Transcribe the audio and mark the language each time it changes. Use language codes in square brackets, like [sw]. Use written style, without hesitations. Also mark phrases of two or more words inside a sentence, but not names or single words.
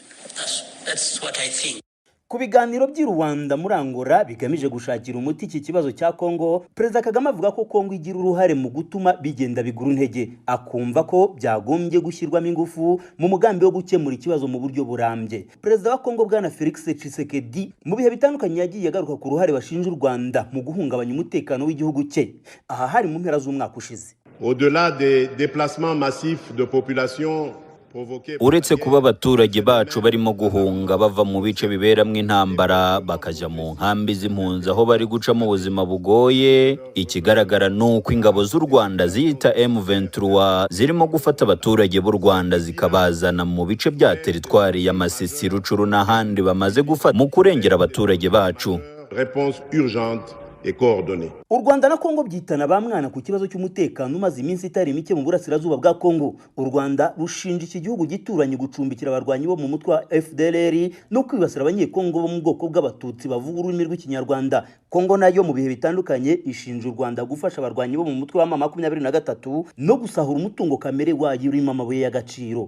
[rw] Ku biganiro by'i Rwanda muri Angola bigamije gushakira umuti iki kibazo cya Kongo, Perezida Kagame avuga ko Kongo igira uruhare mu gutuma bigenda bigura intege, akumva ko byagombye gushyirwamo ingufu mu mugambi wo gukemura ikibazo mu buryo burambye. Perezida wa Kongo Bwana Felix Tshisekedi mu bihe bitandukanye yagiye agaruka ku ruhare bashinja u Rwanda mu guhungabanya umutekano w'igihugu cye. Aha hari mu mpera z'umwaka ushize. [fr] Au-delà des déplacements massifs de population, [rw] uretse kuba abaturage bacu barimo guhunga bava mu bice biberamo intambara bakajya mu nkambi z'impunzi aho bari guca mu buzima bugoye, ikigaragara ni uko ingabo z'u Rwanda ziyita M23 zirimo gufata abaturage b'u Rwanda zikabazana mu bice bya teritwari ya Masisi, Rucuru n'ahandi bamaze gufata mu kurengera abaturage bacu. [fr] Réponse urgente et coordonnée. [rw] U Rwanda na Kongo byitana ba mwana ku kibazo cy'umutekano umaze iminsi itari mike mu burasirazuba bwa Kongo. U Rwanda rushinja iki gihugu gituranye gucumbikira abarwanyi bo mu mutwe wa FDLR no kwibasira abanyekongo bo mu bwoko bw'abatutsi bavuga ururimi rw'ikinyarwanda. Kongo nayo mu bihe bitandukanye ishinja u Rwanda gufasha abarwanyi bo mu mutwe wa M23 no gusahura umutungo kamere wayo urimo amabuye y'agaciro.